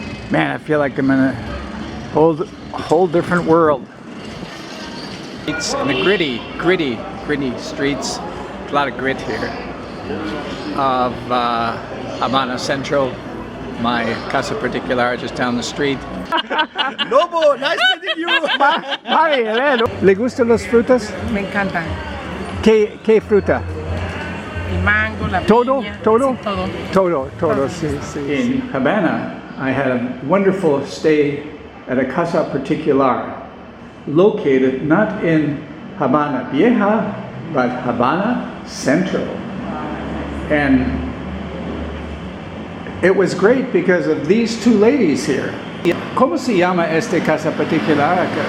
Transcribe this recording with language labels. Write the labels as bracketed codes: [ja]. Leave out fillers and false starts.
[en] Man, I feel like I'm in a whole different world. It's in the gritty streets. A lot of grit here of Habana Centro, my Casa Particular just down the street. Lobo, nice meeting you. [es] Mari, ¿le gustan las frutas? Me encantan. ¿Qué fruta? El mango, la Todo, piña. todo, Sí, todo. todo. Sí, sí. [en] In Havana, I had a wonderful stay at a Casa Particular, located not in Habana Vieja, but Habana Centro. And it was great because of these two ladies here. [es] ¿Cómo se llama este Casa Particular?